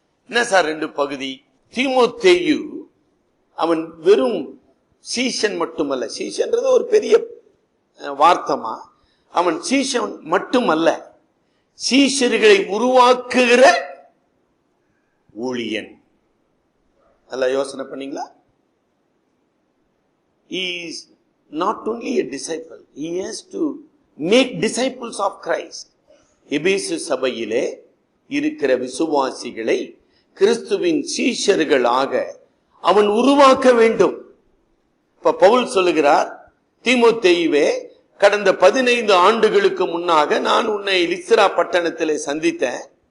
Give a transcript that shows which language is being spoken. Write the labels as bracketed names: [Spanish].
[Tamil] என்ன சார் 2 பகுதி? தீமோத்தேயு அவன் வெறும் சீஷன் மட்டுமல்ல, சீஷன்றது ஒரு பெரிய வார்த்தமா, அவன் சீஷன் மட்டுமல்ல, சீஷர்களை உருவாக்குகிற ஊழியன். நல்லா யோசனை பண்ணீங்களா? [English] He is not only a disciple, he has to make disciples of Christ. [Tamil] எபேசு சபையிலே இருக்கிற விசுவாசிகளை கிறிஸ்துவின் சீஷர்களாக அவன் உருவாக்க வேண்டும். இப்ப பவுல் சொல்லுகிறார், தீமோத்தேயுவே, கடந்த 15 ஆண்டுகளுக்கு முன்னாக நான் உன்னை லிஸ்திரா பட்டணத்திலே சந்தித்தேன்.